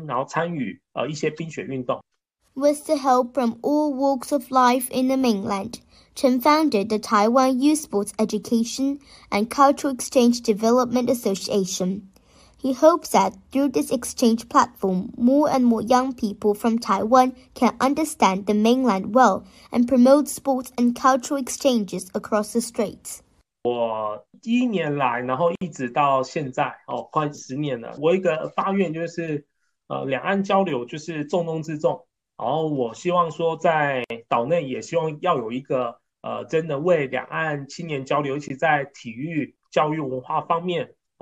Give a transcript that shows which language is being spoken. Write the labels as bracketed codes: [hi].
[zh] 就像咱们现在这样的方式去了解冬奥会，所以我觉得各界对冬奥会的关注，不只是体育界，还有很多民间老百姓也都非常的期待，也非常的希望说，经过冬奥会之后，他们也有机会呢，能来到北京，然后参与一些冰雪运动。 [en] With the help from all walks of life in the mainland, Chen founded the Taiwan Youth Sports Education and Cultural Exchange Development Association. He hopes that through this exchange platform, more and more young people from Taiwan can understand the mainland well and promote sports and cultural exchanges across the straits. [zh] 我1年来，然后一直到现在，快10年了。我一个发愿就是，两岸交流就是重中之重。然后我希望说，在岛内也希望要有一个真的为两岸青年交流，尤其在体育、教育、文化方面。